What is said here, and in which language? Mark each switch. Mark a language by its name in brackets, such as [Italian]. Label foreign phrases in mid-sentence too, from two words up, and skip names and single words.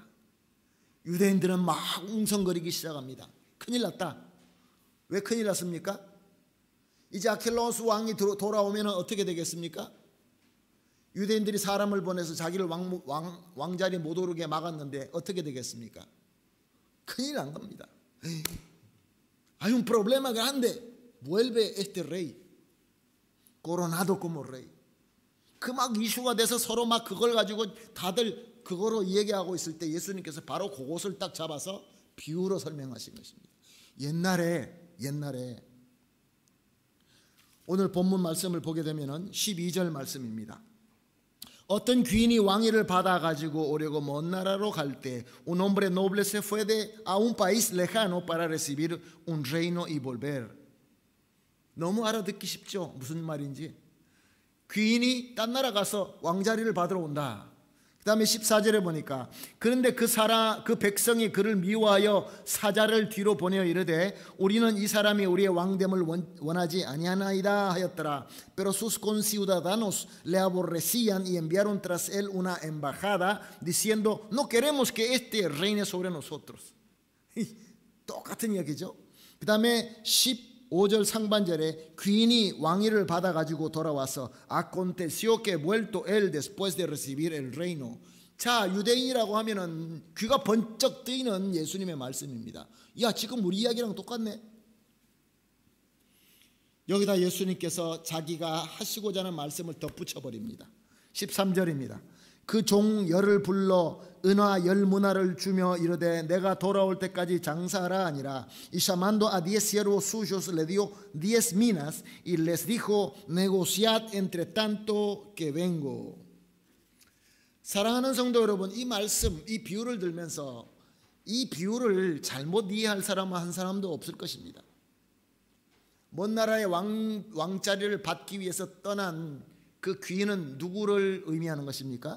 [Korean] 유대인들은 막 웅성거리기 시작합니다. 큰일 났다. 왜 큰일 났습니까? 이제 아켈라우스 왕이 돌아오면 어떻게 되겠습니까? 유대인들이 사람을 보내서 자기를 왕자리에 못 오르게 막았는데 어떻게 되겠습니까? 큰일 난 겁니다. [Spanish] Hay un problema grande. Vuelve este rey coronado como rey. [Korean] 그 막 이슈가 돼서 서로 막 그걸 가지고 다들 그거로 얘기하고 있을 때 예수님께서 바로 그것을 딱 잡아서 비유로 설명하신 것입니다. 옛날에 오늘 본문 말씀을 보게 되면은 12절 말씀입니다. 어떤 귀인이 왕위를 받아가지고 오려고 먼 나라로 갈 때 [Spanish] un hombre noble se fue a un país lejano para recibir un reino y volver. [Korean] 너무 알아듣기 쉽죠? 무슨 말인지. 귀인이 딴 나라 가서 왕자리를 받으러 온다. 그 다음에 14절에 보니까 그런데 그 백성이 그를 미워하여 사자를 뒤로 보내어 이르되 우리는 이 사람이 우리의 왕됨을 원하지 아니하나이다 하였더라. [Spanish] Pero sus conciudadanos le aborrecían y enviaron tras él una embajada diciendo no queremos que este reine sobre nosotros. [Korean] 똑같은 이야기죠. 그 다음에 15절 상반절에 귀인이 왕위를 받아가지고 돌아와서 [Spanish] aconteció que vuelto él después de recibir el reino. [Korean] 자, 유대인이라고 하면은 귀가 번쩍 뜨이는 예수님의 말씀입니다. 야, 지금 우리 이야기랑 똑같네. 여기다 예수님께서 자기가 하시고자 하는 말씀을 덧붙여 버립니다. 13절입니다. 그 종 열을 불러 은화 열 문화를 주며 이르되 내가 돌아올 때까지 장사하라 아니라 [Spanish] y llamando a 10 siervos suyos le dio 10 minas y les dijo negociad entre tanto que vengo. [Korean] 사랑하는 성도 여러분, 이 말씀, 이 비유를 들면서 이 비유를 잘못 이해할 사람은 한 사람도 없을 것입니다. 먼 나라의 왕자리를 받기 위해서 떠난 그 귀인은 누구를 의미하는 것입니까?